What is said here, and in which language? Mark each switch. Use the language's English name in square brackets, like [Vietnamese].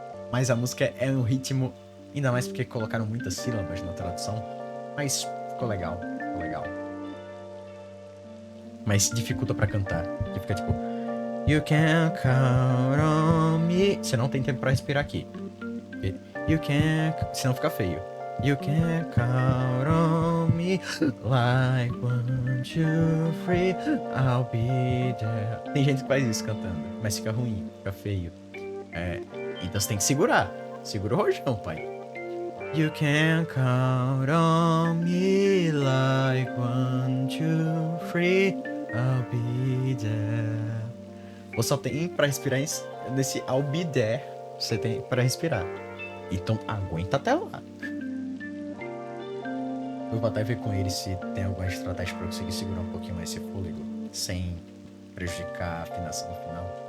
[Portuguese] Mas a música é um ritmo, ainda mais porque colocaram muitas sílabas na tradução, mas ficou legal, ficou legal. Mas dificulta pra cantar, que fica tipo [English] You can count on me. [Portuguese] Você não tem tempo pra respirar aqui. [English] You can, [Portuguese] senão fica feio. [English] You can count on me like 1, 2, 3 I'll be there. [Portuguese] Tem gente que faz isso cantando, mas fica ruim, fica feio. Então você tem que segurar. Segura o rojão, pai. [English] You can count on me like 1, 2, 3 I'll be there. [Portuguese] Você só tem pra respirar nesse [English] I'll be there. [Portuguese] Você tem pra respirar. Então aguenta até lá. Eu vou até ver com ele se tem alguma estratégia pra eu conseguir segurar um pouquinho mais esse fôlego sem prejudicar a afinação no final.